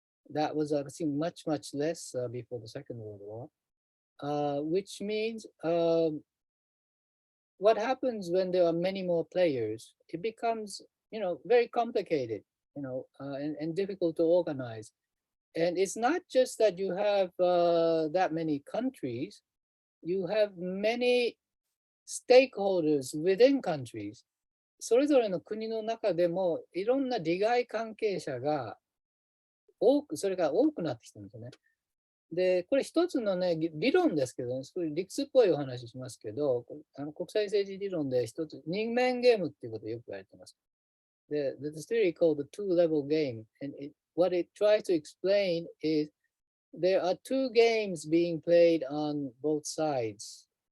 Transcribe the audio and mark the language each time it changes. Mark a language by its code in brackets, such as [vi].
[en] That was obviously much, much less before the Second World War, which means what happens when there are many more players, it becomes, very complicated, and difficult to organize. And it's not just that you have that many countries, you have many stakeholders within countries. [ja] それぞれの国の中でもいろんな利害関係者がそれが多くなってきてるんですよね。で、これ一つのね、理論ですけど、ね、そういう理屈っぽいお話しますけど、国際政治理論で一つ、二面ゲームっていうことをよく言われてます。 [en] There's a theory called the two-level game, and what it tries to explain is there are two games being played on both sides.